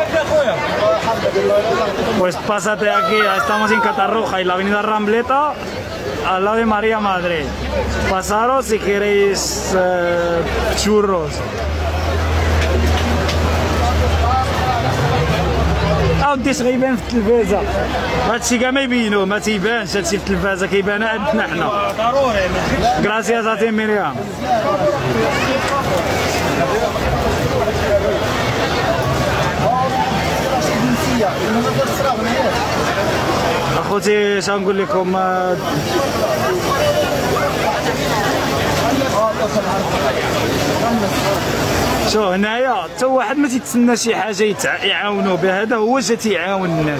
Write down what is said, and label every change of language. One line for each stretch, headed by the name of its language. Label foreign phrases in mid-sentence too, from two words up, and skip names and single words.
Spanish: Pues pásate aquí, estamos en Catarroja y la avenida Rambleta al lado de María Madre. Pasaros si queréis churros.
Arabic: اودي غيبان في التلفازه، هادشي كاع ما يبينوه، ما تيبانش هادشي في التلفازه، كيبان عندنا حنا.
Spanish: Gracias a ti Mariam.
Arabic: اخوتي شنقول لكم، شو هنايا حتى واحد ما تيتسنى شي حاجه يعاونوه بها، هذا هو جا تيعاون الناس.